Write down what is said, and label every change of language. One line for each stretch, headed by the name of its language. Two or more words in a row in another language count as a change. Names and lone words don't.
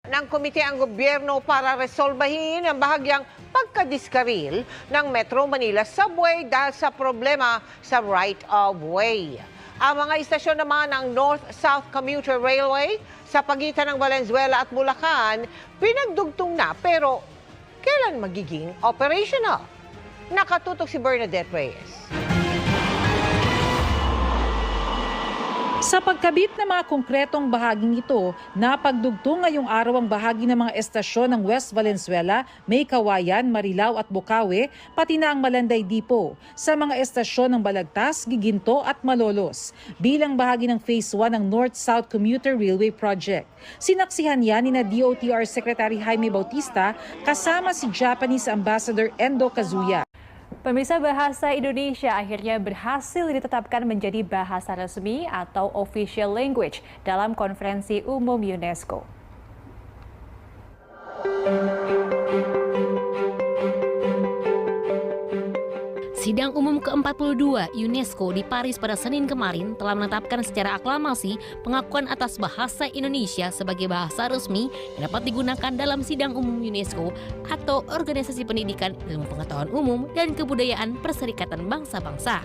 Filipino: ng komite ang gobyerno para resolbahin ang bahagyang pagkadiskaril ng Metro Manila Subway dahil sa problema sa right-of-way. Ang mga istasyon naman ng North-South Commuter Railway sa pagitan ng Valenzuela at Bulacan pinagdugtong na pero kailan magiging operational? Nakatutok si Bernadette Reyes. Sa pagkabit ng mga konkretong bahaging ito, napagdugtong ngayong araw ang bahagi ng mga estasyon ng West Valenzuela, May Kawayan, Marilao at Bocaue, pati na ang Malanday Depot, sa mga estasyon ng Balagtas, Giginto at Malolos, bilang bahagi ng Phase 1 ng North-South Commuter Railway Project. Sinaksihan yan ni DOTR Secretary Jaime Bautista kasama si Japanese Ambassador Endo Kazuya.
Indonesian: Pemirsa, bahasa Indonesia akhirnya berhasil ditetapkan menjadi bahasa resmi atau
English: official language
Indonesian: dalam Konferensi Umum UNESCO. Sidang Umum ke-42 UNESCO di Paris pada Senin kemarin telah menetapkan secara aklamasi pengakuan atas bahasa Indonesia sebagai bahasa resmi yang dapat digunakan dalam Sidang Umum UNESCO atau Organisasi Pendidikan, Ilmu Pengetahuan Umum, dan Kebudayaan Perserikatan Bangsa-Bangsa.